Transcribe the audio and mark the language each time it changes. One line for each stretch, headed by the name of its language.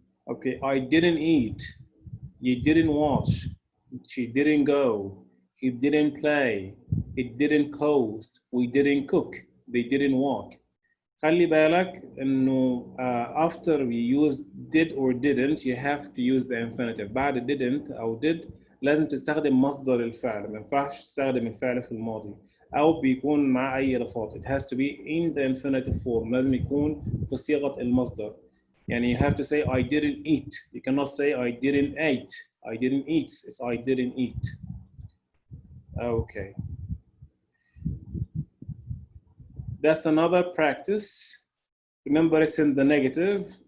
English: Okay, I didn't eat. You didn't watch. She didn't go. He didn't play. It didn't coast. We didn't cook. They didn't walk.
Arabic: خلي بالك إنه
English: after we use did or didn't you have to use the infinitive.
Arabic: بعد didn't أو did لازم تستخدم مصدر الفعل. ما ينفعش تستخدم الفعل في الماضي أو بيكون مع أي إضافات.
English: It has to be in the infinitive form.
Arabic: لازم يكون في صيغة المصدر.
English: يعني you have to say I didn't eat. You cannot say I didn't eat. I didn't eat. It's I didn't eat. Okay. That's another practice. Remember, it's in the negative.